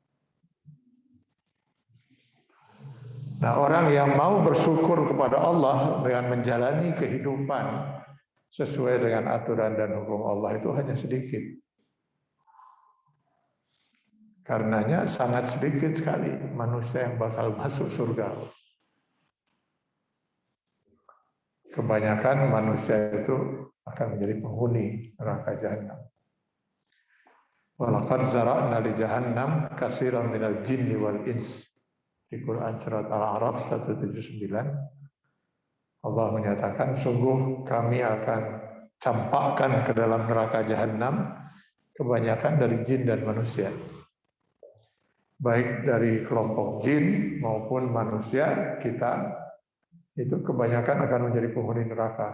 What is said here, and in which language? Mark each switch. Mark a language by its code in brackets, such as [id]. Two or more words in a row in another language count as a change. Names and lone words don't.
[id] Nah, orang yang mau bersyukur kepada Allah dengan menjalani kehidupan sesuai dengan aturan dan hukum Allah itu hanya sedikit. Karenanya sangat sedikit sekali manusia yang bakal masuk surga. Kebanyakan manusia itu akan menjadi penghuni neraka jahanam. [ar] ولقد ذرأنا لجهنم كثيرا من الجن والإنس. [id] Di Quran surat Al-A'raf 179 Allah menyatakan, sungguh kami akan campakkan ke dalam neraka jahanam kebanyakan dari jin dan manusia. Baik dari kelompok jin maupun manusia, kita itu kebanyakan akan menjadi penghuni neraka.